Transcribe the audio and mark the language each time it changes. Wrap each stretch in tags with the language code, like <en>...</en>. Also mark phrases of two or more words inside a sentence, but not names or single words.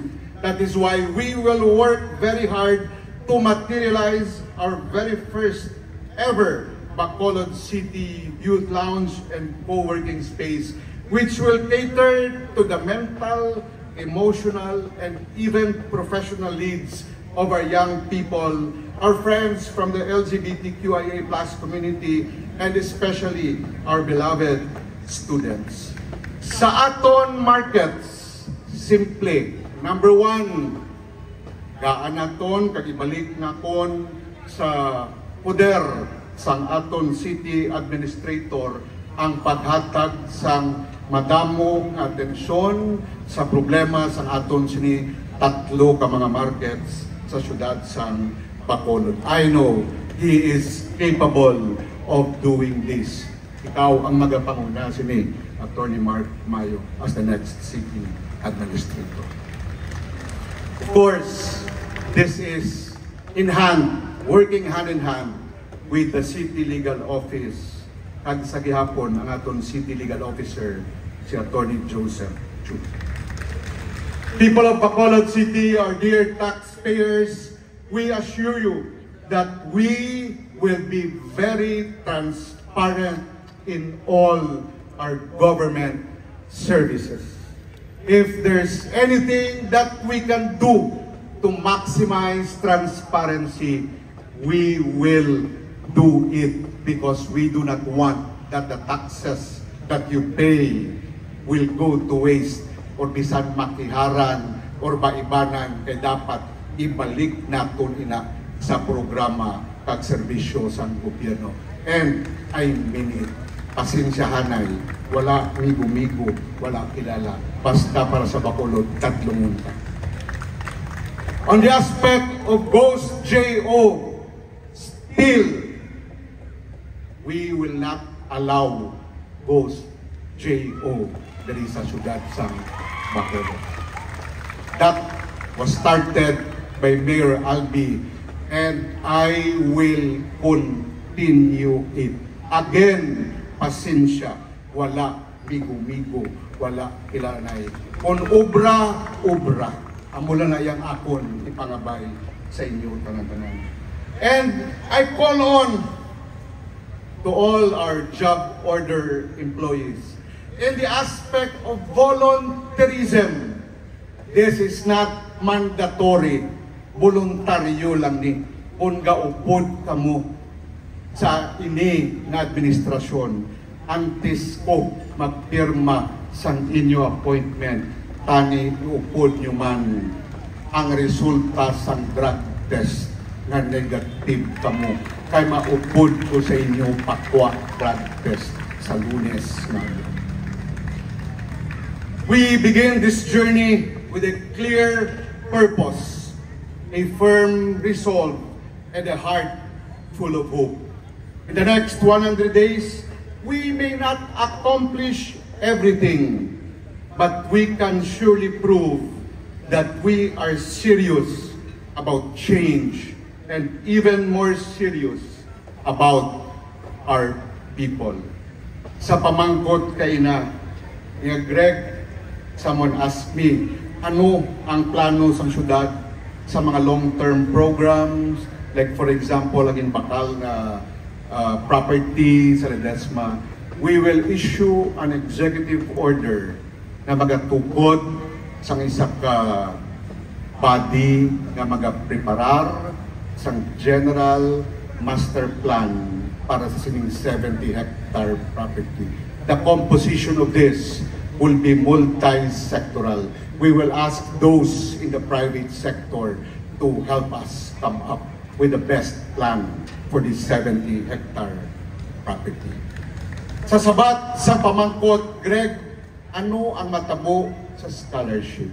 <en>That is why we will work very hard to materialize our very first ever Bacolod City Youth Lounge and co-working space, which will cater to the mental, emotional, and even professional needs of our young people, our friends from the LGBTQIA+ community, and especially our beloved students.</en> <hil>Sa aton markets, simple. Number 1, gaanaton kag ibalik na kon sa poder sang aton</hil> <en>city administrator</en> <hil>ang paghatag sang madamo nga atensyon sa problema sa aton sini tatlo ka mga markets sa syudad sang Bacolod.</hil> <en>I know he is capable of doing this.</en> <hil>Ikaw ang magapanguna sini, Attorney Mark Mayo,</hil> <en>as the next city administrator. Of course, this is working hand in hand with the City Legal Office.</en> <hil>Kag sa gihapon ang aton</hil> <en>City Legal Officer,</en> <hil>si Attorney Joseph Chu.</hil> <en>People of Bacolod City, our dear taxpayers, we assure you that we will be very transparent in all our government services. If there's anything that we can do to maximize transparency, we will do it, because we do not want that the taxes that you pay will go to waste or</en> <hil>bisan makiharan</hil> <en>or</en> <hil>maibanan, kay dapat ibalik naton ina sa programa kag serbisyo sa gobyerno.</hil> <en>And I mean it.</en> <hil>Pasensyahanay, wala migo-migo, wala kilala. Basta para sa Bacolod, tatlong munta.</hil> <en>On the aspect of Ghost J.O., still, we will not allow Ghost J.O.</en> <hil>dari sa syudad sa Bacolod.</hil> <en>That was started by Mayor Albi, and I will continue it. Again,</en> <hil>pasensya, wala migo-migo, wala kilanay. Kung obra, amula na yang akon ipangabay sa inyo tanan-tanan.</hil> <en>And I call on to all our job order employees in the aspect of volunteerism. This is not mandatory,</en> <hil>voluntaryo lang ni. Kung gaupod kamo sa ini na administrasyon, antes ko magpirma sa inyo appointment, tani iupod nyo man ang resulta sa</hil> <en>drug test</en> <hil>na negative kamo, kay maupod ko sa inyo pakwa</hil> <en>drug test</en> <hil>sa Lunes na.</hil> <en>We begin this journey with a clear purpose, a firm resolve, and a heart full of hope. In the next 100 days, we may not accomplish everything, but we can surely prove that we are serious about change, and even more serious about our people.</en> <hil>Sa pamangkot kay na, Greg,</hil> <en>someone asked me,</en> <hil>ano ang plano sa syudad sa mga</hil> <en>long-term programs, like for example,</en> <hil>laging bakal na property sa Ledesma.</hil> <en>We will issue an executive order</en> <hil>na magatukod sa isa ka</hil> <en>body</en> <hil>na magapreparar sa</hil> <en>general master plan</en> <hil>para sa sining</hil> <en>70-hectare property. The composition of this will be multi-sectoral. We will ask those in the private sector to help us come up with the best plan for this 70-hectare property.</en> <hil>Sa sabat sa pamangkot, Greg, ano ang matabo sa scholarship?</hil>